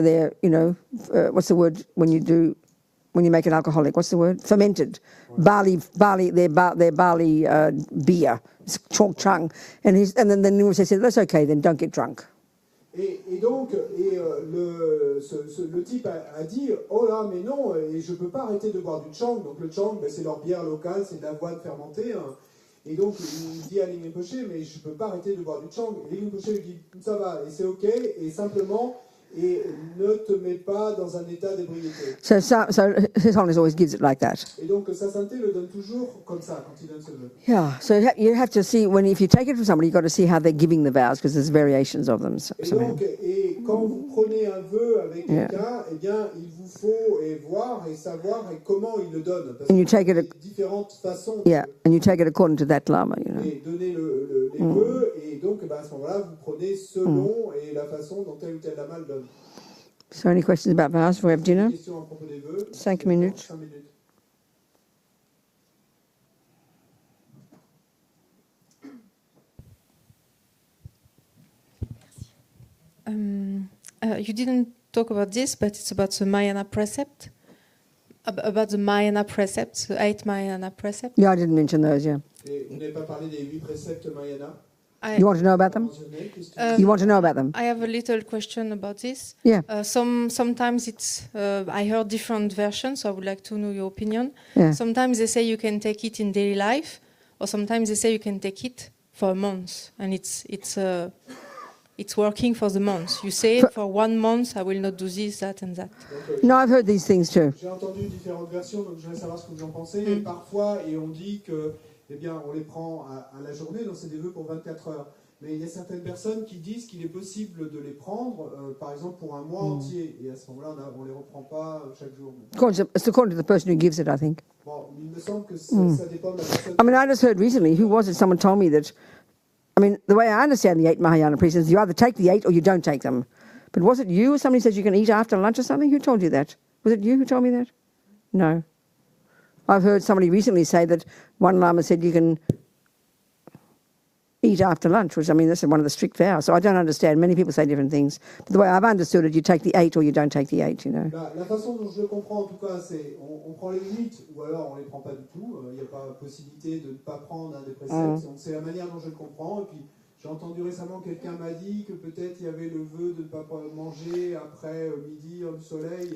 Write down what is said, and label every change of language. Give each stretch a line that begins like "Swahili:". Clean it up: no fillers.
English: They're what's the word when you make an alcoholic? What's the word? Fermented barley. They're barley beer. It's chalk chung." And then the Nurse said, "That's okay. Then don't get drunk."
French: Et donc, le type a dit « Oh là, mais non, et je ne peux pas arrêter de boire du chang. » Donc le chang, c'est leur bière locale, c'est de l'avoine fermentée. Hein. Et donc, il dit à Ling Rinpoché « Mais je ne peux pas arrêter de boire du chang. » Et Ling Rinpoché lui dit « Ça va, et c'est OK, et simplement... Et ne te mets pas dans un état d'ébriété.
English: So His Holiness always gives it like that.
French: Et donc sa sainteté le donne toujours comme ça quand il donne ce vœu.
English: Yeah. So you have to see if you take it from somebody, you've got to see how they're giving the vows because there's variations of them.
French: Et donc, et quand vous prenez un vœu avec quelqu'un, eh bien, il vous faut voir et savoir comment il le donne. Parce
English: And you take it.
French: Différentes façons.
English: Yeah, and you take it according to that lama, you know.
French: Et donner les vœux, et donc à ce moment-là, vous prenez selon et la façon dont tel ou tel lama le donne.
English: So any questions about vows before we have dinner?
French: Questions à propos des vœux.
English: 5 minutes.
French: 5 minutes.
English: You didn't talk about this, but it's about the Mahayana precept. About the Mahayana precepts, the 8 Mahayana precepts. Yeah, I didn't mention those, yeah.
French: Et vous n'avez pas parlé des 8 préceptes Mahayana?
English: You want to know about them? You want to know about them? I have a little question about this. Yeah. Sometimes it's, I heard different versions, so I would like to know your opinion. Yeah. Sometimes they say you can take it in daily life, or sometimes they say you can take it for a month, and it's working for the month. You say for 1 month I will not do this, that, and that. No, I've heard these things too.
French: J'ai entendu différentes versions, donc je voudrais savoir ce que vous en pensez. Et parfois, et on dit que, eh bien, on les prend à la journée, donc c'est des vœux pour 24 heures. Mais il y a certaines personnes qui disent qu'il est possible de les prendre, par exemple, pour un mois entier. Et à ce moment-là, on ne les reprend pas chaque jour.
English: It's according to the person who gives it, I think.
French: Bon, il me semble que ça dépend de la personne.
English: I mean, I just heard recently, who was it? Someone told me that, I mean, the way I understand the 8 Mahayana precepts, you either take the 8 or you don't take them. But was it you or somebody says you can eat after lunch or something? Who told you that? Was it you who told me that? No. I've heard somebody recently say that one Lama said you can eat after lunch, which, I mean, this is one of the strict vows. So I don't understand. Many people say different things. But the way I've understood it, you take the 8 or you don't take the 8, you know.
French: La façon dont je le comprends, en tout cas, c'est on prend les 8 ou alors on les prend pas du tout. Il n'y a pas possibilité de ne pas prendre un des préceptes. Donc c'est la manière dont je le comprends. Et puis j'ai entendu récemment quelqu'un m'a dit que peut-être il y avait le vœu de ne pas manger après midi au soleil.